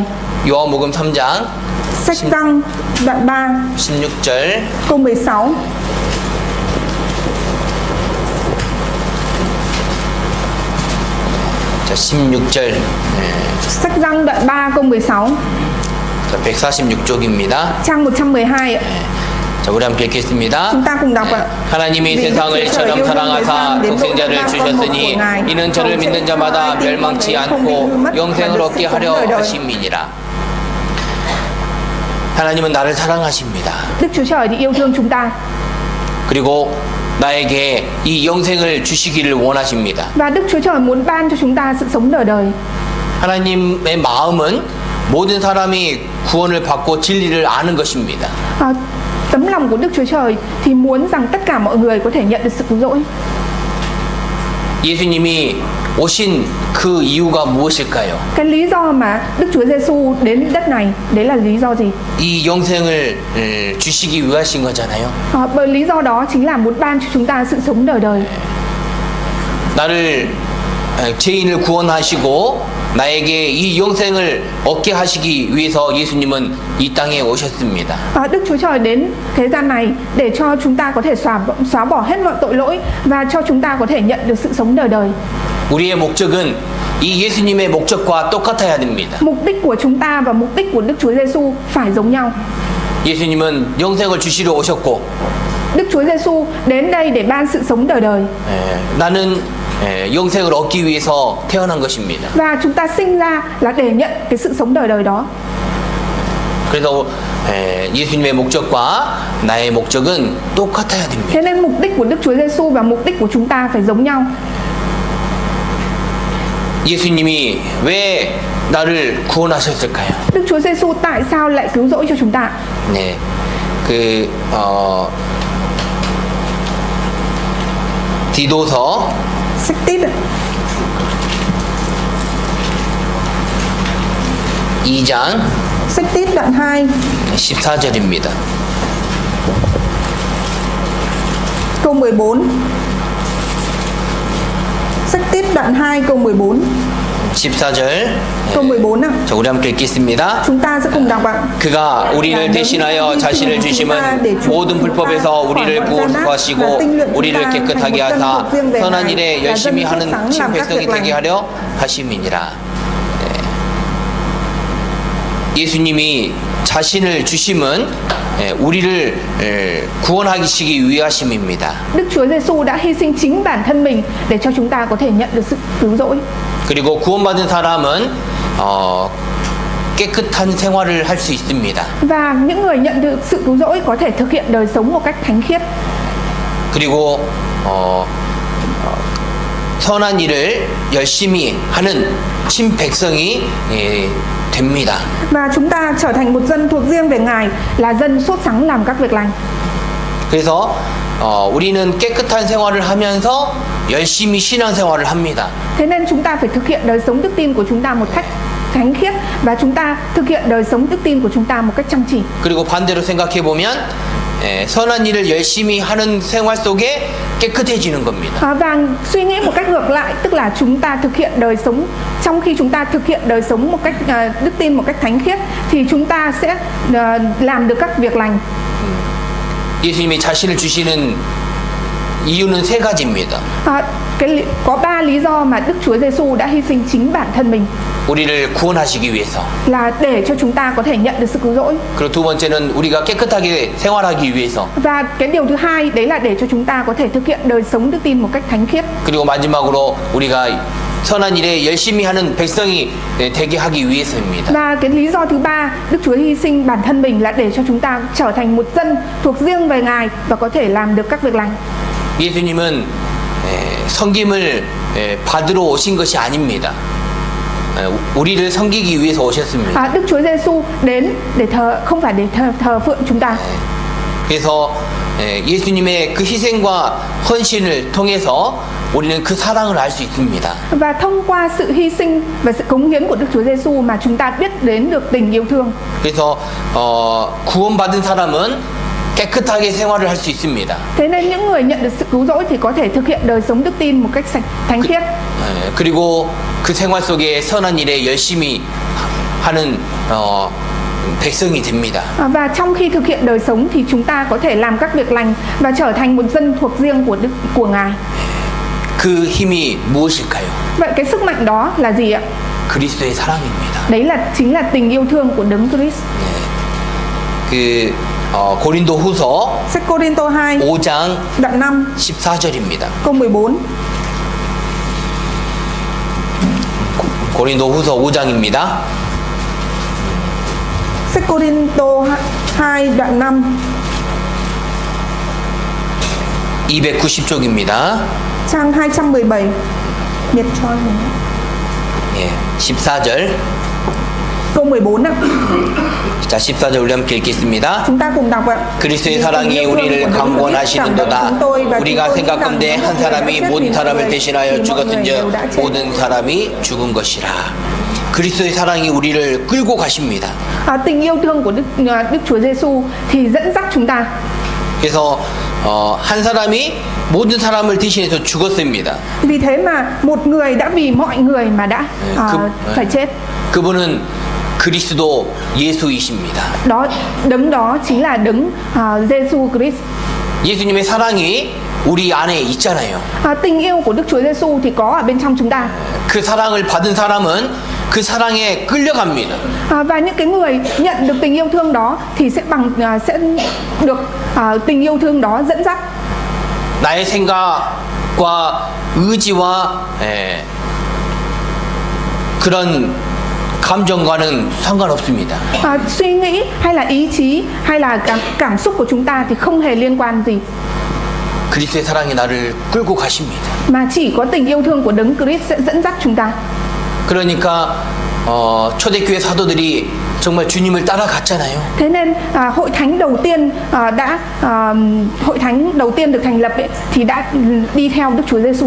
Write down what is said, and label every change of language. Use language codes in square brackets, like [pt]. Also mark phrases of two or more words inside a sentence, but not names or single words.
[ko] 요한복음 3장 [vi] Sách Giăng đoạn 3 [ko] 16절 [vi] câu 16. [ko] 자 16절 [vi] Sách Giăng đoạn 3 câu 16. [ko] 자 146쪽입니다. [vi] Trang 112 ạ. [ko] 자 우리 함께 읽겠습니다. [vi] Chúng ta cùng đọc ạ. [ko] 하나님이 [vi] Vì Đức [ko] 세상을 [vi] Chúa Trời [ko] 처럼 [vi] yêu thương [ko] 사랑하사 [vi] thế gian đến nỗi [ko] 독생자를 [vi] đã ban con một [ko] 주셨으니 [vi] của Ngài, [ko] 이는 [vi] hầu [ko] 저를 [vi] sẽ [ko] 믿는 [vi] không [ko] 자마다 [vi] ai tin [ko] 멸망치 [vi] vào thế, không [ko] 않고 [vi] bị hư mất, mà [ko] 영생을 [vi] được [ko] 얻게 [vi] sự sống [ko] 하려 [vi] đời đời. [ko] 하심이니라. 하나님은 나를 사랑하십니다. [vi] Đức Chúa Trời thì yêu thương chúng ta [ko] 그리고 나에게 이 영생을 주시기를 원하십니다. [vi] và Đức Chúa Trời muốn ban cho chúng ta sự sống đời đời. [ko] 하나님의 마음은 모든 사람이 구원을 받고 진리를 아는 것입니다. [vi] Tấm lòng của Đức Chúa Trời thì muốn rằng tất cả mọi người có thể nhận được sự cứu rỗi. [ko] 예수님이 오신 그 이유가 무엇일까요? [vi] Cái lý do mà Đức Chúa Giêsu đến đất này, đấy là lý do gì? [ko] 이 영생을 주시기 위하신 거잖아요. [vi] Bởi lý do đó chính là muốn ban cho chúng ta sự sống đời đời. [ko] 나를 죄인을 구원하시고 나에게 이 영생을 얻게 하시기 위해서 예수님은 이 땅에 오셨습니다. [vi] Đức Chúa Trời đến thế gian này để cho chúng ta có thể xóa bỏ hết mọi tội lỗi và cho chúng ta có thể nhận được sự sống đời đời. [ko] 우리의 목적은 이 예수님의 목적과 똑같아야 됩니다. [vi] Mục đích của chúng ta và mục đích của Đức Chúa Giêsu phải giống nhau. [ko] 예수님은 영생을 주시러 오셨고 [vi] Đức Chúa Giêsu đến đây để ban sự sống đời đời. [ko] 나는 영생을 얻기 위해서 태어난 것입니다. [vi] Và chúng ta sinh ra là để nhận cái sự sống đời đời đó. [ko] 그래서 예수님의 목적과 나의 목적은 똑같아야 됩니다. [vi] Thế nên mục đích của Đức Chúa Giêsu và mục đích của chúng ta phải giống nhau. [ko] 예수님이 왜 나를 구원하셨을까요? [vi] Đức Chúa Giêsu tại sao lại cứu rỗi cho chúng ta? [ko] 네, 디도서 [vi] Sách Tít ạ. [ko] 2장 [vi] Sách Tít đoạn 2 [ko] 14절입니다. [vi] câu 14. Sách Tít đoạn 2 câu 14. [ko] 14절 [vi] câu 14 ạ. [ko] 자, 우리 함께 읽겠습니다. [vi] Chúng ta sẽ cùng đọc ạ. [ko] 그가 우리를 대신하여 자신을 주심은 모든 불법에서 우리를 구원하시고 우리를 깨끗하게 하사 선한 일에 열심히 하는 친 백성이 되게 하려 하심이니라. 예수님이 자신을 주심은 우리를 구원하시기 위하심입니다. [vi] Đức Chúa Giêsu đã hy sinh chính bản thân mình để cho chúng ta có thể nhận được sự cứu rỗi. [ko] 그리고 구원받은 사람은 깨끗한 생활을 할 수 있습니다. [vi] Và những người nhận được sự cứu rỗi có thể thực hiện đời sống một cách thánh khiết. [ko] 그리고 선한 일을 열심히 하는 친 백성이 됩니다. [vi] Và chúng ta trở thành một dân thuộc riêng về Ngài, là dân sốt sắng làm các việc lành. [ko] 그래서 우리는 깨끗한 생활을 하면서 열심히 신앙생활을 합니다. [vi] Thế nên chúng ta phải thực hiện đời sống đức tin của chúng ta một cách thánh khiết và chúng ta thực hiện đời sống đức tin của chúng ta một cách chăm chỉ. [ko] 그리고 반대로 생각해 보면 선한 일을 열심히 하는 생활 속에 깨끗해지는 겁니다. [vi] Và suy nghĩ một cách ngược lại, tức là chúng ta thực hiện đời sống, trong khi chúng ta thực hiện đời sống một cách đức tin một cách thánh khiết thì chúng ta sẽ làm được các việc lành. [ko] 예수님이 자신을 주시는 이유는 세 가지입니다. [vi] Có 3 lý do mà Đức Chúa Giêsu đã hy sinh chính bản thân mình. [ko] 우리를 구원하시기 위해서. [vi] Là để cho chúng ta có thể nhận được sự cứu rỗi. [ko] 그리고 두 번째는 우리가 깨끗하게 생활하기 위해서. [vi] Và cái điều thứ hai đấy là để cho chúng ta có thể thực hiện đời sống đức tin một cách thánh khiết. [ko] 그리고 마지막으로 우리가 선한 일에 열심히 하는 백성이 되게 하기 위해서입니다. [vi] Và cái lý do thứ ba, Đức Chúa hy sinh bản thân mình là để cho chúng ta trở thành một dân thuộc riêng về Ngài và có thể làm được các việc lành. [ko] 예수님은 섬김을 받으러 오신 것이 아닙니다. 우리를 섬기기 위해서 오셨습니다. [vi] Đức Chúa Giêsu đến để không phải để thờ phượng chúng ta. [ko] 그래서 예수님의 그 희생과 헌신을 통해서 우리는 그 사랑을 알 수 있습니다. [vi] Và thông qua sự hy sinh và sự cống hiến của Đức Chúa Giêsu mà chúng ta biết đến được tình yêu thương. [ko] 그래서 구원받은 사람은 깨끗하게 생활을 할 수 있습니다. [vi] Thế nên những người nhận được sự cứu rỗi thì có thể thực hiện đời sống đức tin một cách sạch thánh khiết. [ko] 그리고 그 생활 속에 선한 일에 열심히 하는 백성이 됩니다. [vi] Và trong khi thực hiện đời sống thì chúng ta có thể làm các việc lành và trở thành một dân thuộc riêng của Ngài. [ko] 그 힘이 무엇일까요? [vi] Vậy cái sức mạnh đó là gì ạ? [ko] 그리스도의 사랑입니다. [vi] Đấy chính là tình yêu thương của Đấng Christ. [ko] 그 고린도후서 [vi] Sách Cô-rin-tô 2 [ko] 5장 [vi] đoạn 5 [ko] 14절입니다. [vi] câu 14. [ko] 고린도후서 5장입니다. [vi] Sách Cô-rin-tô 2 đoạn 5 [ko] 290쪽입니다. [vi] trang 217. Nhật cho mình. [ko] 예, 14절. [vi] Câu 14 ạ. [ko] 자, 14절 우리 함께 읽겠습니다. [vi] Chúng ta cùng đọc ạ. [ko] 그리스도의 사랑이 우리를 강권하시는도다. 우리가 생각건대 한 사람이 모든 사람을 대신하여 죽었은즉 모든 사람이 죽은 것이라. 그리스도의 사랑이 우리를 끌고 가십니다. [vi] Tình yêu thương của Đức Chúa Giêsu thì dẫn dắt chúng ta. [ko] 그래서 한 사람이 모든 사람을 대신해서 죽었습니다. [vi] Vì thế mà một người đã vì mọi người mà đã phải chết. [ko] 그분은 그리스도 예수이십니다. [vi] Đấng đó chính là Đấng Giêsu Christ. [ko] 예수님의 사랑이 우리 안에 있잖아요. [vi] Tình yêu của Đức Chúa Giêsu thì có ở bên trong chúng ta. [ko] 그 사랑을 받은 사람은 그 사랑에 끌려갑니다. [vi] Và những cái người nhận được tình yêu thương đó thì sẽ được tình yêu thương đó dẫn dắt. [ko] 나의 생각과 의지와 그런 감정과는 상관없습니다. [vi] Suy nghĩ hay là ý chí hay là cảm xúc của chúng ta thì không hề liên quan gì. [ko] 그리스도의 사랑이 나를 끌고 가십니다. [vi] Mà chỉ có tình yêu thương của Đấng Christ sẽ dẫn dắt chúng ta. [ko] 그러니까 초대교회 사도들이 정말 주님을 따라갔잖아요. [vi] Thế nên hội thánh đầu tiên hội thánh đầu tiên được thành lập thì đã đi theo Đức Chúa Giêsu.